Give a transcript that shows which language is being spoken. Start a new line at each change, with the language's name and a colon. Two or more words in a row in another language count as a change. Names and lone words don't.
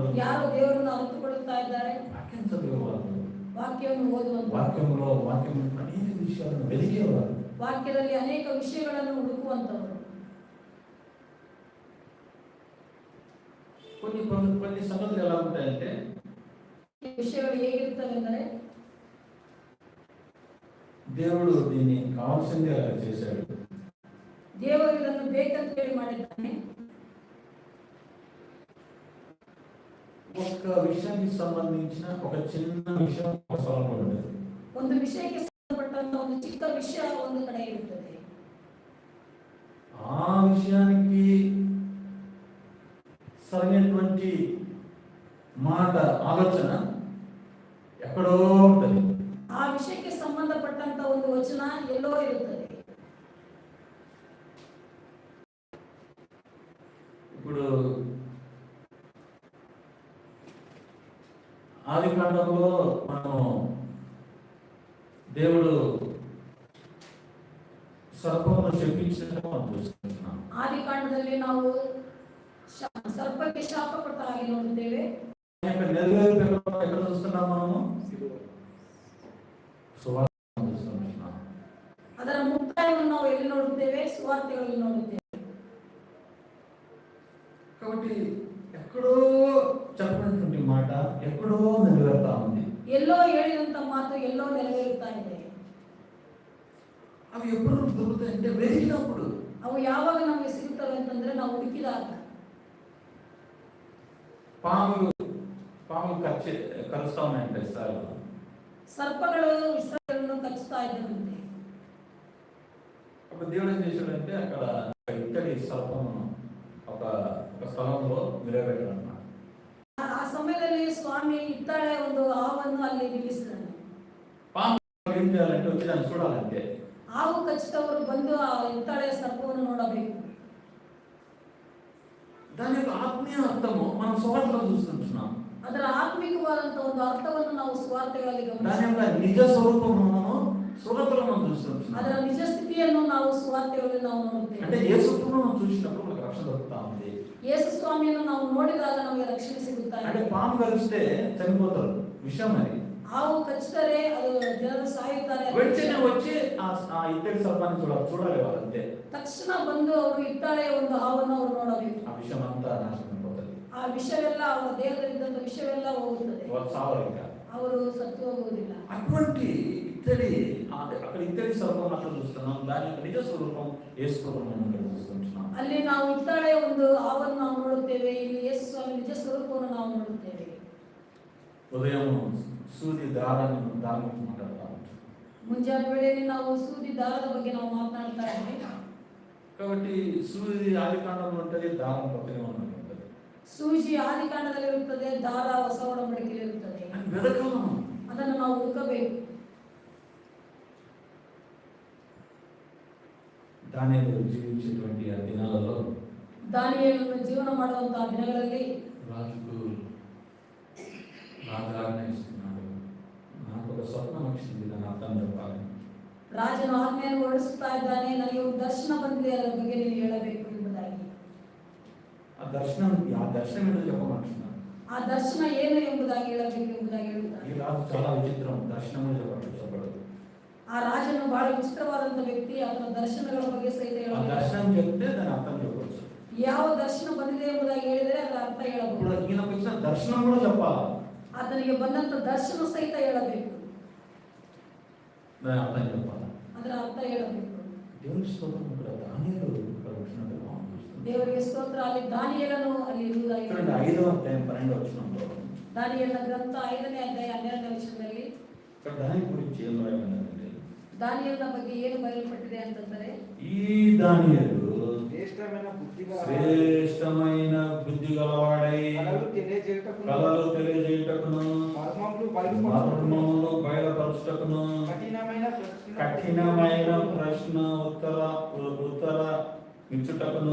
Kannada: ಯಾರು ದೇವರನ್ನು ಅರಿತುಕೊಳ್ಳುತ್ತಾ ಇದ್ದಾರೆ?
Telugu: వాక్యం చదివేవారు,
Kannada: ವಾಕ್ಯವನ್ನು ಓದುವಂತ,
Telugu: వాక్యంలో అనేక విషయాలను వెలిగేవారు.
Kannada: ವಾಕ್ಯದಲ್ಲಿ ಅನೇಕ ವಿಷಯಗಳನ್ನು ಹುಡುಕುವಂತವರು.
Telugu: కొన్ని సంగతులు ఎలా ఉంటాయంటే
Kannada: ವಿಷಯಗಳು ಹೇಗಿರುತ್ತವೆಂದರೆ
Telugu: దేవుడు దీన్ని కావాల్సిందే అలా చేశాడు,
Kannada: ದೇವರು ಇದನ್ನು ಬೇಕಂತೇಳಿ ಮಾಡಿದ್ದಾನೆ.
Telugu: ఒక విషయానికి సంబంధించిన ఒక చిన్న విషయం ఒక స్థలంలో ఉండదు.
Kannada: ಒಂದು ವಿಷಯಕ್ಕೆ ಸಂಬಂಧಪಟ್ಟಂತ ಒಂದು ಚಿಕ್ಕ ವಿಷಯ ಒಂದು ಕಡೆ ಇರುತ್ತದೆ.
Telugu: ఆ విషయానికి సరైనటువంటి మాట ఆలోచన ఎక్కడో ఉంటుంది.
Kannada: ಆ ವಿಷಯಕ್ಕೆ ಸಂಬಂಧಪಟ್ಟಂತ ಒಂದು ವಚನ ಎಲ್ಲೋ ಇರುತ್ತದೆ.
Telugu: ఇప్పుడు ఆది కాండంలో మనం దేవుడు సర్పమును చెప్పించినట్టు మనం చూస్తున్నాం.
Kannada: ಆದಿ ಕಾಂಡದಲ್ಲಿ ನಾವು ಸರ್ಪಕ್ಕೆ ಶಾಪ ಕೊಟ್ಟ ಹಾಗೆ ನೋಡುತ್ತೇವೆ.
Telugu: నెరవేర్పు ఎక్కడ చూస్తున్నాం మనము? సువార్త చూస్తున్నాం.
Kannada: ಅದರ ಮುಕ್ತಾಯವನ್ನು ನಾವು ಎಲ್ಲಿ ನೋಡುತ್ತೇವೆ? ಸುವಾರ್ತೆಗಳಲ್ಲಿ ನೋಡುತ್ತೇವೆ.
Telugu: కాబట్టి ఎక్కడో చెప్పినటువంటి మాట ఎక్కడో నెరవేరుతా ఉంది.
Kannada: ಎಲ್ಲೋ ಹೇಳಿದಂತ ಮಾತು ಎಲ್ಲೋ ನೆರವೇರುತ್ತಾ ಇದೆ.
Telugu: అవి ఎప్పుడు దొరుకుతాయంటే వెతికినప్పుడు.
Kannada: ಅವು ಯಾವಾಗ ನಮಗೆ ಸಿಗುತ್ತವೆ ಅಂತಂದ್ರೆ ನಾವು ಹುಡುಕಿದಾಗ.
Telugu: పాములు కలుస్తా ఉన్నాయంటే
Kannada: ಸರ್ಪಗಳು ಇಸ್ರಾయేಲನ್ನು ಕಚ್ಚುತ್ತಾ ಇದ್ದವಂತೆ.
Telugu: అప్పుడు దేవుడు ఏం చేశాడంటే అక్కడ ఇత్తడి సర్పమును ఒక స్థలంలో నిలబెట్టాడన్నమాట.
Kannada: ಆ ಸಮಯದಲ್ಲಿ ಸ್ವಾಮಿ ಇತ್ತಾಳೆ ಒಂದು ಹಾವನ್ನು ಅಲ್ಲಿ ನಿಲ್ಲಿಸಿದನು.
Telugu: పాము ఏం చేయాలంటే వచ్చి దాన్ని చూడాలంటే
Kannada: ಹಾವು ಕಚ್ಚಿದವರು ಬಂದು ಆ ಇತ್ತಾಳೆಯ ಸರ್ಪವನ್ನು ನೋಡಬೇಕು.
Telugu: దాని యొక్క ఆత్మీయ అర్థము మనం సువార్తలో చూస్తున్నాం.
Kannada: ಅದರ ಆತ್ಮಿಕವಾದಂತಹ ಒಂದು ಅರ್ಥವನ್ನು ನಾವು ಸುವಾರ್ತೆಗಳಲ್ಲಿ
Telugu: దాని
Kannada: ಗಮನಿಸುತ್ತೇವೆ.
Telugu: యొక్క నిజ స్వరూపము మనము సువార్తలో మనం చూస్తున్నాం.
Kannada: ಅದರ ನಿಜ ಸ್ಥಿತಿಯನ್ನು ನಾವು ಸುವಾರ್ತೆಗಳಲ್ಲಿ ನಾವು ನೋಡುತ್ತೇವೆ.
Telugu: అంటే యేసును మనం చూసినప్పుడు మనకు రక్షణ దొరుకుతా ఉంది.
Kannada: ಯೇಸು ಸ್ವಾಮಿಯನ್ನು ನಾವು ನೋಡಿದಾಗ ನಮಗೆ ರಕ್ಷಣೆ ಸಿಗುತ್ತಾ
Telugu: అంటే
Kannada: ಇದೆ.
Telugu: పాము కలిస్తే చనిపోతారు విషయం అది.
Kannada: ಹಾವು ಕಚ್ಚಿದರೆ ಅದು ಜನರು ಸಾಯುತ್ತಾರೆ.
Telugu: వెంటనే వచ్చి ఆ ఇత్తడి సర్పాన్ని చూడాలి వాళ్ళంతే.
Kannada: ತಕ್ಷಣ ಬಂದು ಅವರು ಇತ್ತಾಳೆಯ ಒಂದು ಹಾವನ್ನು ಅವರು ನೋಡಬೇಕು.
Telugu: ఆ విషయం అంతా నాశనం అయిపోతుంది.
Kannada: ಆ ವಿಷವೆಲ್ಲ ಅವರ ದೇಹದಲ್ಲಿದ್ದಂತ ವಿಷವೆಲ್ಲ ಹೋಗುತ್ತದೆ.
Telugu: వాళ్ళు సావరు ఇంకా.
Kannada: ಅವರು ಸತ್ತು ಹೋಗುವುದಿಲ್ಲ.
Telugu: అటువంటి ఇత్తడి అక్కడ ఇత్తడి సర్పం అట్లా చూస్తున్నాం. దాని యొక్క నిజ స్వరూపం యేసుప్రభువును మనం ఇక్కడ చూస్తున్నాం.
Kannada: ಅಲ್ಲಿ ನಾವು ಇತ್ತಾಳೆಯ ಒಂದು ಹಾವನ್ನು ನಾವು ನೋಡುತ್ತೇವೆ. ಇಲ್ಲಿ ಯೇಸು ಸ್ವಾಮಿ ನಿಜ ಸ್ವರೂಪವನ್ನು ನಾವು ನೋಡುತ್ತೇವೆ.
Telugu: ఉదయం సూది దారాన్ని మాట్లాడుతూ ఉంటాం.
Kannada: ಮುಂಜಾನೆ ವೇಳೆಯಲ್ಲಿ ನಾವು ಸೂದಿ ದಾರದ ಬಗ್ಗೆ ನಾವು ಮಾತನಾಡ್ತಾ ಇದ್ದೇವೆ.
Telugu: కాబట్టి సూది ఆది కాండంలో ఉంటుంది, దారం కొత్తగా ఉంటుంది.
Kannada: ಸೂಜಿ ಆದಿಕಾಂಡದಲ್ಲಿ ಇರುತ್ತದೆ, ದಾರ ಹೊಸ ಒಡಂಬಡಿಕೆಯಲ್ಲಿ ಇರುತ್ತದೆ. ಅದನ್ನು ನಾವು ಹುಡುಕಬೇಕು.
Telugu: దానియేలు జీవించేటువంటి ఆ దినాలలో దానియేలును జీవన
Kannada: ಮಾಡುವಂತಹ ದಿನಗಳಲ್ಲಿ
Telugu: రాజు ఆజ్ఞాయిస్తున్నాడు, నాకు ఒక స్వప్నం వచ్చింది, దాని అర్థం చెప్పాలి.
Kannada: ರಾಜನು ಆಜ್ಞೆಯನ್ನು ಹೊರಡಿಸುತ್ತಾ ಇದ್ದಾನೆ, ನನಗೆ ಒಂದು ದರ್ಶನ ಬಂದಿದೆ, ಅದರ ಬಗ್ಗೆ ನೀನು ಹೇಳಬೇಕು ಎಂಬುದಾಗಿ.
Telugu: దర్శనం ఏంటో చెప్పమంటున్నాను.
Kannada: ಆ ದರ್ಶನ ಏನು ಎಂಬುದಾಗಿ ಹೇಳಬೇಕು ಎಂಬುದಾಗಿ ಹೇಳುತ್ತಾರೆ.
Telugu: ఈ రాజు చాలా విచిత్రం, దర్శనము చెప్పడు.
Kannada: ಆ ರಾಜನು ಬಹಳ ವಿಚಿತ್ರವಾದಂತ ವ್ಯಕ್ತಿ. ಆತನ ದರ್ಶನಗಳ ಬಗ್ಗೆ ಸಹಿತ
Telugu: ఆ
Kannada: ಹೇಳಬೇಕು.
Telugu: దర్శనం చెప్తే దాని అర్థం చెప్పవచ్చు.
Kannada: ಯಾವ ದರ್ಶನ ಬಂದಿದೆ ಎಂಬುದಾಗಿ ಹೇಳಿದರೆ ಅದರ ಅರ್ಥ ಹೇಳಬಹುದು.
Telugu: ఇప్పుడు ఈయనకు వచ్చిన దర్శనం కూడా చెప్పాలి,
Kannada: ಆತನಿಗೆ ಬಂದಂತ ದರ್ಶನ ಸಹಿತ ಹೇಳಬೇಕು,
Telugu: దాని అర్థం చెప్పాలి.
Kannada: ಅದರ ಅರ್ಥ ಹೇಳಬೇಕು.
Telugu: దేవుని స్తోత్రం. ఇక్కడ దానియేలు ఇక్కడ వచ్చినట్టు మనం చూస్తున్నాం.
Kannada: ದೇವರಿಗೆ ಸ್ತೋತ್ರ. ಅಲ್ಲಿ ದಾನಿಯೇಲನು ಅಲ್ಲಿ ಇರುವುದಾಗಿ
Telugu: చూడండి 5వ అధ్యాయం 12వ వచనంలో
Kannada: ದಾನಿಯೇಲನ ಗ್ರಂಥ 5ನೇ ಅಧ್ಯಾಯ 12ನೇ ವಚನದಲ್ಲಿ
Telugu: ఇక్కడ దానియేలు గురించి ఏం రాయబడిందంటే,
Kannada: ದಾನಿಯೇಲನ ಬಗ್ಗೆ ಏನು ಬರೆಯಲ್ಪಟ್ಟಿದೆ ಅಂತಂದರೆ,
Telugu: ఈ దానియేలు శ్రేష్టమైన బుద్ధిగా శ్రేష్టమైన బుద్ధి గలవాడై కలలు తెలియజేయుటకును మర్మములు బయలుపరచుటకును కఠినమైన ప్రశ్న ఉత్తర ఇచ్చుటకును